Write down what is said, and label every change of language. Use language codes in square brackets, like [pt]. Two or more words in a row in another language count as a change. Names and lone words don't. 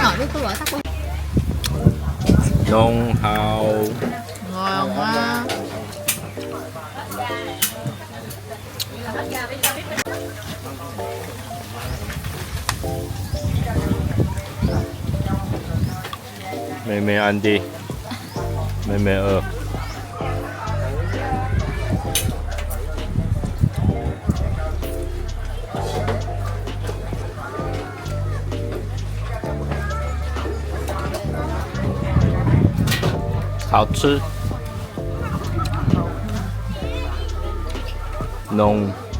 [zh] 弄好。 [vi] Ngon quá. Mẹ mẹ ăn đi. Mẹ mẹ [zh] 饿。好吃，浓。